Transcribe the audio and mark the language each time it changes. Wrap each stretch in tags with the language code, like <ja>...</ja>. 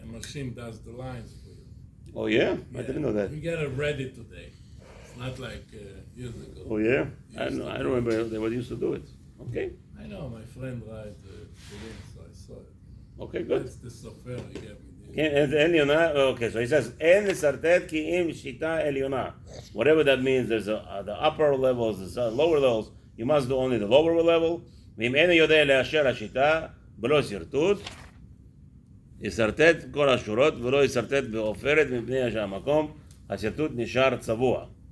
<en>A machine does the lines for you. Oh yeah? I didn't know that. We get it ready today. It's not like years ago. Oh yeah? I don't remember they used to do it. Okay. I know, my friend writes so I saw it. Okay, good. That's the sofer he gave me. Okay, so he says,</en> <he>אין לסרטט כי אם שיטה עליונה.</he> <en>Whatever that means, there's the upper levels, the lower levels. You must do only the lower level.</en> <he>ואם אינו יודע לאשר השיטה, בלא שרטוט, יסרטט כל השורות ולא יסרטט בעופרת מפני שהמקום, השרטוט נשאר צבוע.</he>